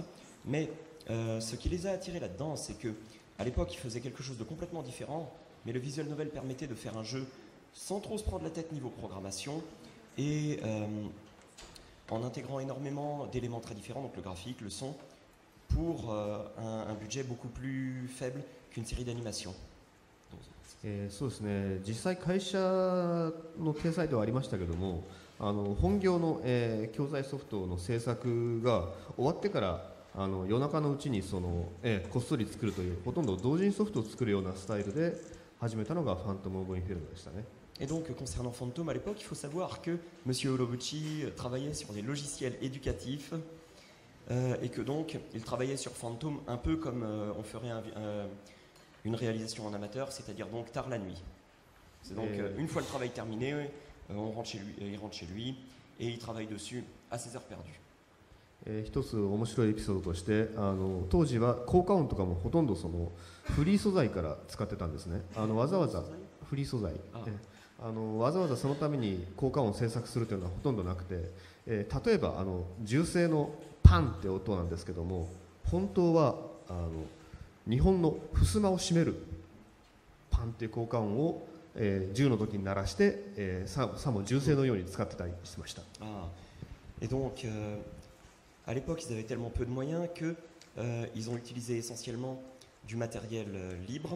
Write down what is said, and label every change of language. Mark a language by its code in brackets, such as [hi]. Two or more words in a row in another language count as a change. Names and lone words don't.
[fr] Mais ce qui les a attirés là-dedans, c'est que à l'époque, ils faisaient quelque chose de complètement différent, mais le visual novel permettait de faire un jeu sans trop se prendre la tête niveau programmation et en intégrant énormément d'éléments très différents, donc le graphique, le son, pour un budget beaucoup plus faible qu'une série d'animation. [ja] そうですね、実際会社の体裁ではありましたけども、本業の、教材ソフトの制作が終わってから夜中のうちにこっそり作るというほとんど同時にソフトを作るようなスタイルで始めたのがファントム・オブ・インフェルノでしたね。 [fr] Et donc, concernant Phantom, à l'époque, il faut savoir que M. Urobuchi travaillait sur des logiciels éducatifs et que donc, il travaillait sur Phantom un peu comme on ferait une réalisation en amateur, c'est-à-dire donc tard la nuit. C'est donc, une fois le travail terminé, il rentre chez lui et il travaille dessus à ses heures perdues. [ja] 一つ面白いエピソードとして当時は効果音とかもほとんどフリー素材から使ってたんですね。わざわざフリー素材わざわざそのために効果音を制作するというのはほとんどなくて、例えば銃声のパンって音なんですけども、本当は日本の襖を閉めるパンっていう効果音を、銃の時に鳴らして、さも銃声のように使ってたりしてました。 [fr] Et donc, à l'époque, ils avaient tellement peu de moyens qu'ils ont utilisé essentiellement du matériel libre.